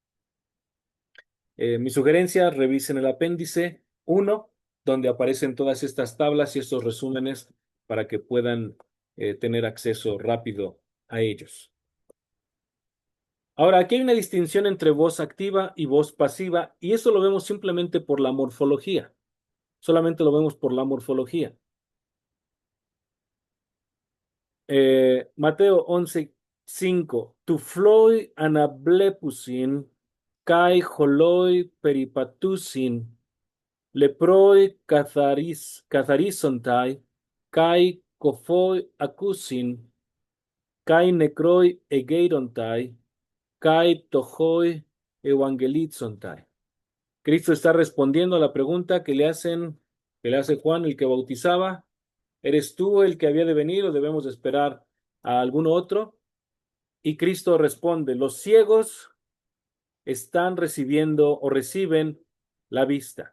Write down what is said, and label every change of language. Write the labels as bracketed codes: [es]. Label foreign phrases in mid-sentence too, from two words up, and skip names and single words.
[es] Mi sugerencia, revisen el apéndice 1, donde aparecen todas estas tablas y estos resúmenes para que puedan tener acceso rápido a ellos. Ahora, aquí hay una distinción entre voz activa y voz pasiva, y eso lo vemos simplemente por la morfología. Solamente lo vemos por la morfología. Mateo 11:5. [el] τυφλοὶ ἀναβλέπουσιν, καὶ χωλοὶ περιπατοῦσιν, λεπροὶ καθαρίζονται, καὶ κωφοὶ ἀκούουσιν, καὶ νεκροὶ ἐγείρονται, καὶ πτωχοὶ εὐαγγελίζονται. [es] Cristo está respondiendo a la pregunta que le hace Juan, el que bautizaba. ¿Eres tú el que había de venir o debemos de esperar a algún otro? Y Cristo responde, los ciegos están recibiendo o reciben la vista.